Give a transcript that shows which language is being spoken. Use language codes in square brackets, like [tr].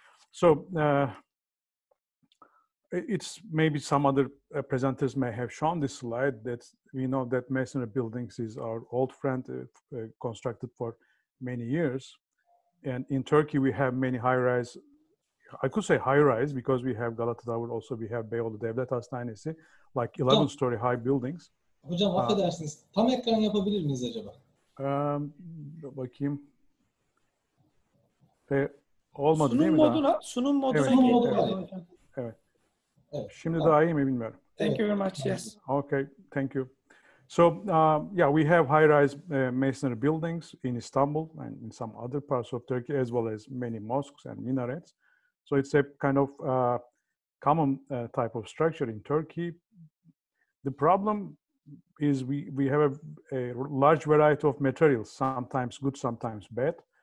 [en] So it's maybe some other presenters may have shown this slide that we know that masonry buildings is our old friend, constructed for many years. And in Turkey, we have many high-rise, I could say high-rise because we have Galata Tower, also we have Beyoğlu Devlet Hastanesi, like 11-story high buildings. [tr] Hocam affedersiniz, tam ekran yapabilir miyiz acaba? Bakayım. Olmadı değil mi daha? Sunum moduna Evet, geçelim hocam. Evet. Evet. Şimdi daha iyi mi bilmiyorum. [en] Thank you very much. Yes. Okay, thank you. So yeah, we have high-rise masonry buildings in Istanbul and in some other parts of Turkey, as well as many mosques and minarets. So it's a kind of common type of structure in Turkey. The problem is we have a large variety of materials, sometimes good, sometimes bad.